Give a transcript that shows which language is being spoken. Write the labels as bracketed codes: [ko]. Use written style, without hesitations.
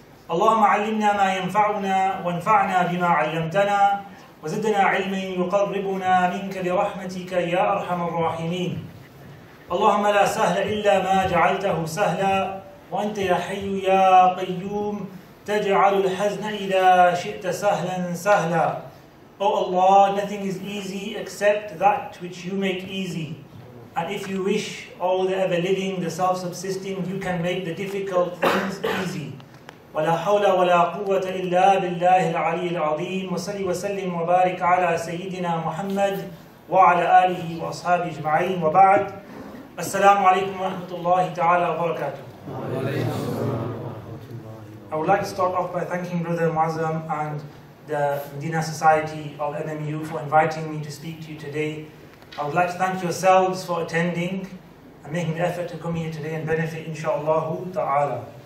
[ar] اللهم علمنا ما ينفعنا وانفعنا بما علمتنا وزدنا علما يقربنا منك برحمتك يا أرحم الراحمين. اللهم لا سهل إلا ما جعلته سهلا وأنت يا حي يا قيوم تجعل الحزن إذا شئت سهلا سهلا. [en] O Allah, nothing is easy except that which you make easy. And if you wish, O the ever-living, the self-subsisting, you can make the difficult things easy. [ar] ولا حول ولا قوة إلا بالله العلي العظيم وصل وسلم وبارك على سيدنا محمد وعلى آله وأصحابه أجمعين وبعد. السلام عليكم ورحمة الله تعالى وبركاته. [en] I would like to start off by thanking Brother Muazzam and the Madinah Society of MMU for inviting me to speak to you today. I would like to thank yourselves for attending and making the effort to come here today and benefit, inshaAllah ta'ala.